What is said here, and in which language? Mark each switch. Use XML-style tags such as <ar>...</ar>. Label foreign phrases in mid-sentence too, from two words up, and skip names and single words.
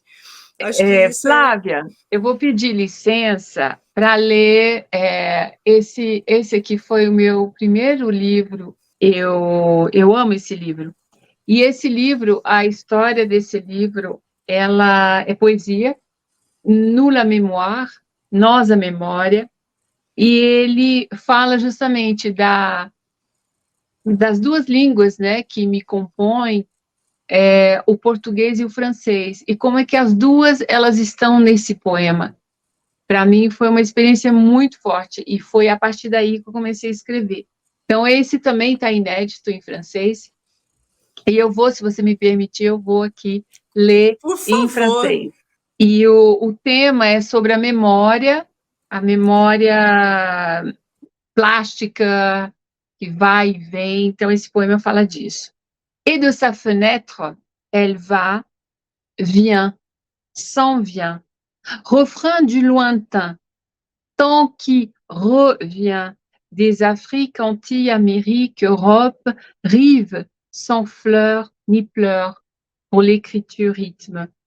<pt>Acho que isso Flávia, eu vou pedir licença para ler esse aqui foi o meu primeiro livro, eu amo esse livro. E esse livro, a história desse livro, ela é poesia,</pt> <fr>Nous la mémoire,</fr> <pt>Nós a Memória, e ele fala justamente das duas línguas, né, que me compõem, o português e o francês, e como é que as duas elas estão nesse poema. Para mim foi uma experiência muito forte, e foi a partir daí que eu comecei a escrever. Então esse também está inédito em francês, e eu vou, se você me permitir, eu vou aqui ler em francês. E o tema é sobre a memória plástica, que vai e vem. Então, esse poema fala disso.</pt> <fr>Et de sa fenêtre, elle va, vient, s'en vient. Refrain du lointain, temps qui revient. Des Afriques, Antilles, Amérique, Europe, rive, sans fleurs ni pleurs, pour l'écriture rythme.</fr>